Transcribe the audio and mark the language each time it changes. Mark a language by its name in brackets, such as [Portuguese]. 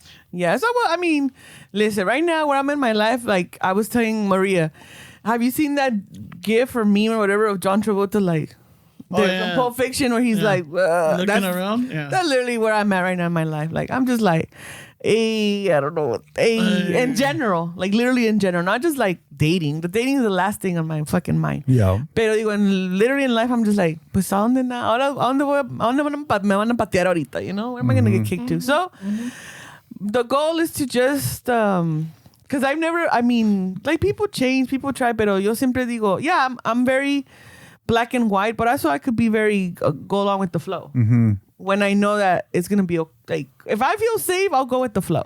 [English] Yeah, so well, I mean, listen, right now where I'm in my life, like I was telling Maria, have you seen that gif or meme or whatever of John Travolta, like the Pulp Fiction, where he's like, Looking that's, around? Yeah. That's literally where I'm at right now in my life. Like, I'm just like, I don't know, in general, like literally in general, not just like dating. The dating is the last thing on my fucking mind. Yeah. [Spanish] Pero digo, [English] literally in life, I'm just like, [Spanish] pues, ¿a dónde na? Ahora, ¿a dónde me van a patear ahorita? [English] You know? Where am I going to get kicked to? So, the goal is to just, because I've never, I mean, like people change, people try, [Spanish] pero yo siempre digo, [English] yeah, I'm very black and white, but also I could be very, go along with the flow. When I know that it's going to be, like, if I feel safe, I'll go with the flow.